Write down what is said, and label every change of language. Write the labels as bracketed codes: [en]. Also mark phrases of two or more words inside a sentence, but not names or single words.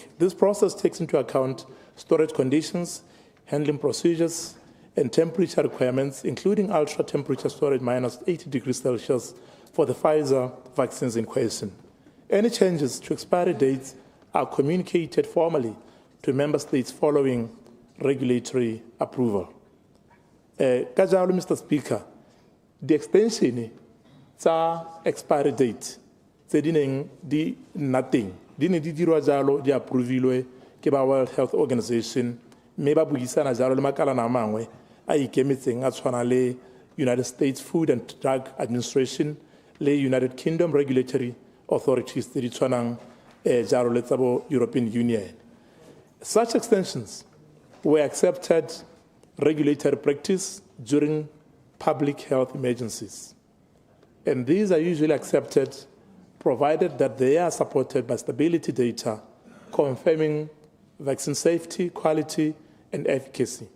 [en] This process takes into account storage conditions, handling procedures, and temperature requirements, including ultra-temperature storage minus 80 degrees Celsius for the Pfizer vaccines in question. Any changes to expiry dates are communicated formally to member states following regulatory approval. [tn] Ka jalo, [en] Mr. Speaker, the extension [tn] tsa [en] expiry date [tn] tse di neng di nna teng di ne di dirwa jalo di approvilwe ke ba World Health Organization mme ba buisana jalo le makalana a mangwe a ikemetseng a tshwana le United States Food and Drug Administration le United Kingdom Regulatory Authorities tse di tshwanang jalo le tsa bo European Union. [en] Such extensions were accepted regulatory practice during public health emergencies. And these are usually accepted provided that they are supported by stability data confirming vaccine safety, quality, and efficacy.